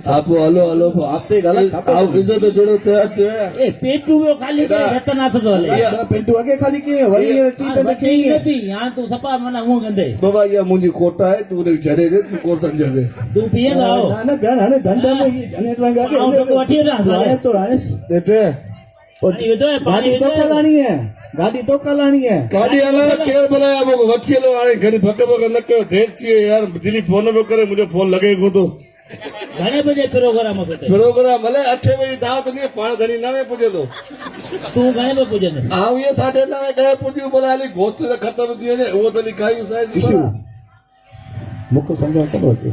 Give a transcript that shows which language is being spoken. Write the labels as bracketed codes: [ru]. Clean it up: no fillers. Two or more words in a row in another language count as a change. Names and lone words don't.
[sd] हा पोइ हलो हलो पोइ आस्ते ॻाल्हाए छा आऊं इज़त जहिड़ो थियो ए पेटू वियो खाली करे रतनाथ थो हले पेंटू अॻे खाली कीअं वरी टी पेंट कीअं पी हाणे तूं सफ़ा माना हूअं कंदे बाबा इहा मुंहिंजी कोट आहे तूं उनखे छॾे ॾे तूं कोन सम्झंदे तूं पीअंदा आहो न न घण हाणे धंधे में इहे जनेट लंगा के आऊं तोखे वठी वठां हाणे तो हाणे ॾिठे पाणी विधो आहे, पाणी गाॾी तो विधो आहे। कलाणी है गाॾी तो कलाणी है गाॾी हलाए केरु बुलाया मूंखे वठी हलो हाणे घणी भग भग न कयो देरि थी वई यार दिल्ली फोन पियो करे मुंहिंजो फोन लॻे कोन थो घणे बजे प्रोग्राम ते प्रोग्राम हले 8 बजे दावत ॾींहुं पाण घणी 9 पुॼे थो तूं घणे बजे पुॼंदे आऊं इहे 9:30 ॾह पुॼियूं भला हली गोश्त त ख़तम थी वञे उहो त लिखायूं साईं इशू मूंखे सम्झ कोन अचे